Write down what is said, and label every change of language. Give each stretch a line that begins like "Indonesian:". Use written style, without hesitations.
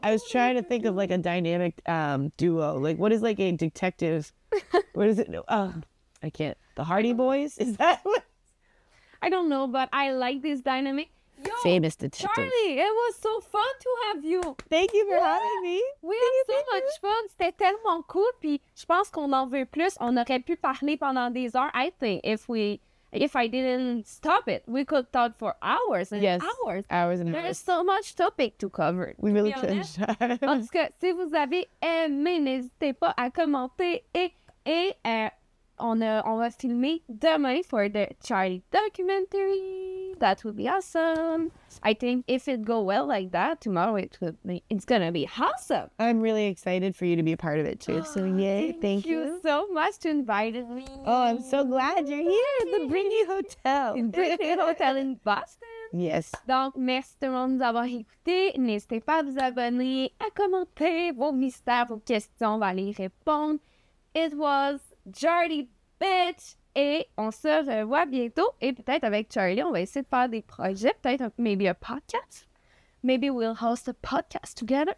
English: I was trying to think of like a dynamic duo. Like, what is like a detective? What is it? I can't. The Hardy Boys? Is that what? I don't know, but I like this dynamic. Yo, famous detective. Charlie, it was so fun to have you. Thank you for having me. We had so much fun.
French: C'était tellement cool. Puis je pense qu'on en veut plus. On aurait pu parler pendant des heures.
English: I think if I didn't stop it, we could talk for hours and hours. Hours and hours. There's so much topic to cover. We really could.
French: En tout cas, si vous avez aimé, n'hésitez pas à commenter et on va filmer demain
English: for the Charlie documentary. That would be awesome. I think if it go well like that, tomorrow it's gonna be awesome. I'm really excited for you to be a part of it too. So yay, thank you so much to invite me. Oh, I'm so glad you're here at the Britney Hotel. Britney Hotel in Boston. Yes.
French: Donc, merci tout le monde de nous avoir écoutés. N'hésitez pas à vous abonner, à commenter vos mystères, vos questions, on va les répondre.
English: It was
French: Jardy Bitch. Et on se revoit bientôt. Et peut-être avec Charlie, on va essayer de faire des projets. Peut-être
English: maybe a podcast. Maybe we'll host a podcast together.